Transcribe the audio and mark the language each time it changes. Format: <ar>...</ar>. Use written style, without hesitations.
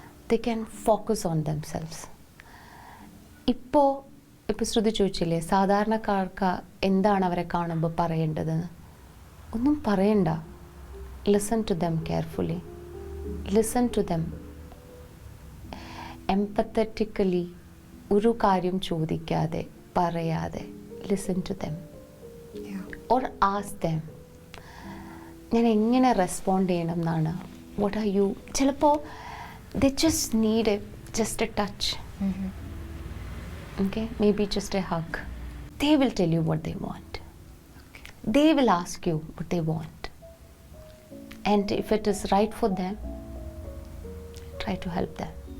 <en>They can focus on themselves.</en> <ml>ഇപ്പോൾ ശ്രുതി ചോദിച്ചില്ലേ സാധാരണക്കാർക്ക് എന്താണ് അവരെ കാണുമ്പോൾ പറയേണ്ടതെന്ന്? ഒന്നും പറയണ്ട.</ml> <en>Listen to them carefully. Listen to them empathetically.</en> <ml>ഒരു കാര്യം ചോദിക്കാതെ പറയാതെ</ml> <en>Listen to them or ask them.</en> <ml>ഞാൻ എങ്ങനെ റെസ്പോണ്ട് ചെയ്യണം എന്നാണ്.</ml> <en>What are you?</en> <ml>ചിലപ്പോൾ</ml> <en>They just need just a touch. Okay, maybe just a hug. They will tell you what they want. Okay. They will ask you what they want. And if it is right for them, try to help them.</en>